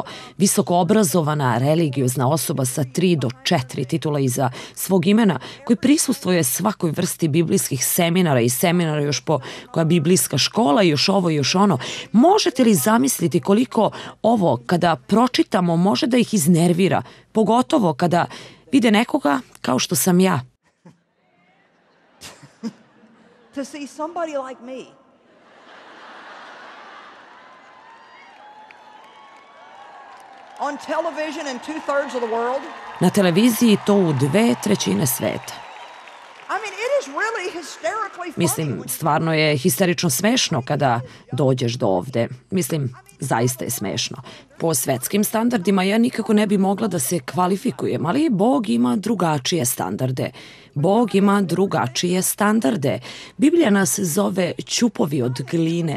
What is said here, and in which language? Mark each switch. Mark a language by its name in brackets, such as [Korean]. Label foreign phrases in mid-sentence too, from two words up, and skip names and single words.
[Serbian] Visoko obrazovana, religiozna osoba sa 3 do 4 titula iza svog imena, koji prisustvuje svakoj vrsti biblijskih seminara i seminara još po koja biblijska škola i još ovo i još ono. Možete li zamisliti koliko ovo kada pročitamo može da ih iznervira, pogotovo kada vide nekoga kao što sam ja? [English] To see somebody like me on television in 2/3 of the world. [Serbian] Na televiziji to u 2/3 sveta. [English] I mean, it is really hysterically funny. [Serbian] Mislim, stvarno je histerično smešno kada dođeš do ovde. Mislim, zaista je smešno. Po svetskim standardima ja nikako ne bi mogla da se kvalifikujem, ali Bog ima drugačije standarde. Bog ima drugačije standarde. Biblija nas zove ćupovi od gline.